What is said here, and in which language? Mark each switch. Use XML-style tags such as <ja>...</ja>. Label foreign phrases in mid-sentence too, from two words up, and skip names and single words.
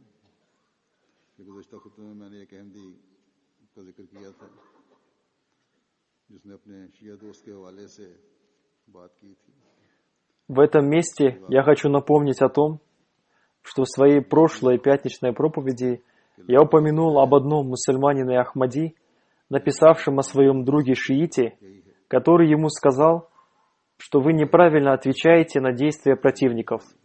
<ur>کہ گزشتہ خطبے میں میں نے ایک احمدی کا ذکر کیا تھا جس نے اپنے شیعہ دوست کے حوالے سے بات کی تھی.</ur> <ru>В этом месте я хочу напомнить о том, что в своей прошлой пятничной проповеди я упомянул об одном мусульманине Ахмади, написавшем о своем друге шиите, который ему сказал, что вы неправильно отвечаете на действия противников.</ru>